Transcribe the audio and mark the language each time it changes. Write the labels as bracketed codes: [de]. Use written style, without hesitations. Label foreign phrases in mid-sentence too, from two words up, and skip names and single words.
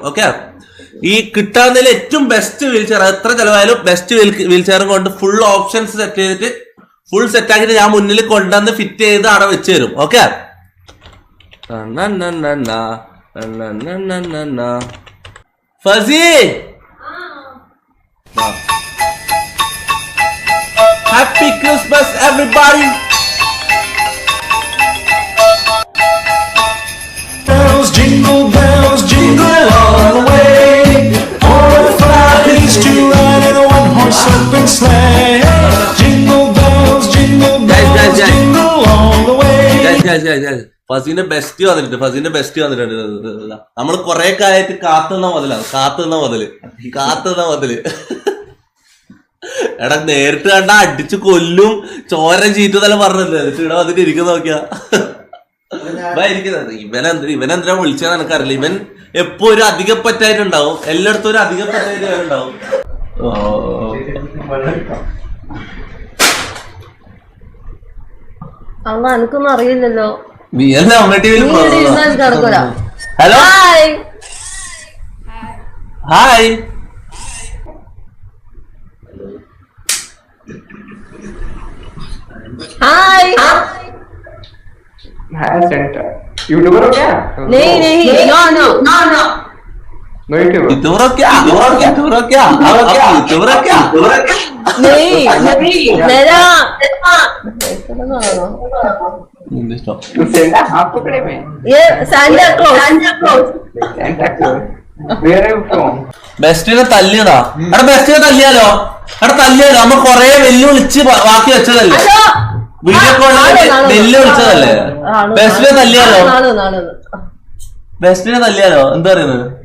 [ml] ഓക്കെ, ഈ കിട്ടാവുന്നതിൽ ഏറ്റവും [en] best wheel chair, [ml] എത്ര ചെലവായാലും [en] best wheel chair [ml] കൊണ്ട് [en] full options set [ml] ചെയ്തിട്ട് [en] full set [ml] ആക്കിയിട്ട് ഞാൻ മുന്നിൽ കൊണ്ടുവന്ന് ഫിറ്റ് ചെയ്ത് അവിടെ വെച്ച് തരും. [en] Okay, ഫസി happy Christmas everybody. Jingle bells, jingle all the way. Oh, what fun it is to ride in a one-horse open sleigh. Jingle bells, jingle all the way. [ml] ഫസീന്റെ ബെസ്റ്റ് വന്നിട്ടുണ്ട്. നമ്മൾ കൊറേ കാലമായിട്ട് കാത്തുന്ന മുതല്. എടാ, നേരിട്ട് കണ്ട അടിച്ചു കൊല്ലും, ചോര ചീറ്റുന്നെല്ലാം പറഞ്ഞല്ലേ. ഇവിടെ വന്നിട്ട് ഇരിക്കുന്ന നോക്കിയാ ഇവനെന്തിനാ വിളിച്ചതെന്ന് എനിക്കറിയില്ല. ഇവൻ എപ്പോ ഒരു അധികപ്പറ്റായിട്ടുണ്ടാവും, എല്ലായിടത്തും ഒരു അധികപ്പറ്റായിട്ട് ഉണ്ടാവും. എനിക്കൊന്നും അറിയില്ലല്ലോ. ഹലോ, ഹായ്. [hi] यूट्यूबर हो क्या? नहीं, नो यूट्यूबर क्या नहीं, मेरा सेंटा हाफ पकड़े में ये सांता क्लॉज [ml] വേറെ ബെസ്റ്റിനെ തല്ലിയതാ. എടാ, ബെസ്റ്റിനെ തല്ലിയാലോ? നമ്മ കൊറേ വെല്ലുവിളിച്ച് ബാക്കി വെച്ചതല്ലേ, വീഡിയോ കോളിൽ വെല്ലുവിളിച്ചതല്ലേ. ബെസ്റ്റിനെ തല്ലിയാലോ? എന്താ പറയുന്നത്?